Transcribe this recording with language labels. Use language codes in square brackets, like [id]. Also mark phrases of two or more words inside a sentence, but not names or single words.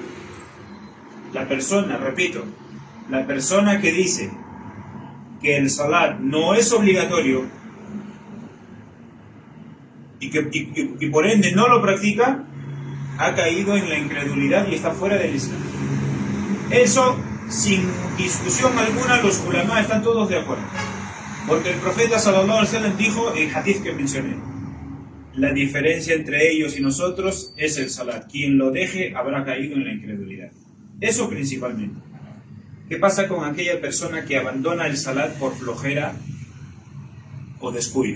[es] La persona, repito, la persona que dice que el salat no es obligatorio y por ende no lo practica, ha caído en la incredulidad y está fuera del Islam. Eso, sin discusión alguna, los ulama están todos de acuerdo. Porque el profeta [ar] صلى الله عليه وسلم [es] dijo el hadith que mencioné: la diferencia entre ellos y nosotros es el salat. Quien lo deje habrá caído en la incredulidad. Eso principalmente. ¿Qué pasa con aquella persona que abandona el salat por flojera o descuido?